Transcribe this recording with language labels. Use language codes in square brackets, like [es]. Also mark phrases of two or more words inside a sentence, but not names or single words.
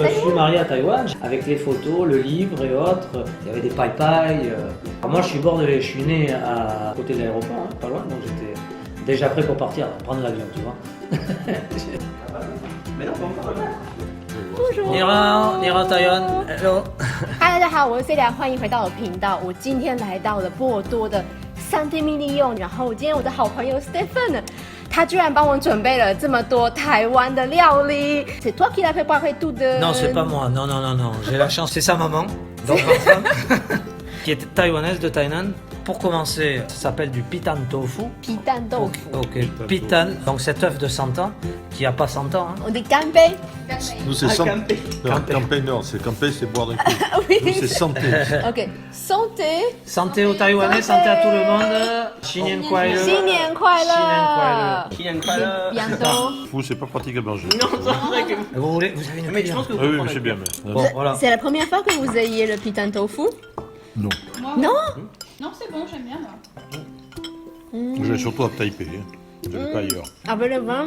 [fr] Taïwan? suis marié à Taïwan, avec les photos, le livre et autres. Il y avait des paille-paille. Alors moi, je suis bordelais, je suis né à côté de l'aéroport, hein, pas loin, donc j'étais déjà prêt pour partir, prendre l'avion, tu vois. Bonjour. [zh] 你好，你好，台湾。Hello。嗨，大家好，我是 Celia，欢迎回到我的频道。我今天来到了波尔多的 Saint-Émilion，然后今天我的好朋友 Stéphane， 他居然帮我准备了这么多台湾的料理。 [fr] C'est toi qui l'as préparé tout de... Non, c'est pas moi. Non, non, non, non. J'ai la chance. C'est sa maman, donc ma femme, qui est taïwanaise de Thaïlande. Pour commencer, ça s'appelle du pitan tofu. Pitan tofu. Ok, pitan, donc cet œuf de 100 ans, qui a pas 100 ans. Hein. On dit campé. Nous, c'est santé. Non, campé, non, c'est campé, c'est boire d'un coup. Oui. Nous, c'est santé. Ok. Santé. Santé aux Taïwanais, santé à tout le monde. [zh] 新年快乐. 新年快乐。新年快乐. [fr] Bientôt. Fou, c'est pas pratique à manger. Vous voulez, vous avez une Mais je pense que Ah oui, je sais bien, mais. Bon, voilà. C'est la première fois que vous ayez le pitan tofu? Non. Non. Non, c'est bon, j'aime bien moi. Je vais surtout à Taipei. Hein. Je vais pas ailleurs. Avec le vin.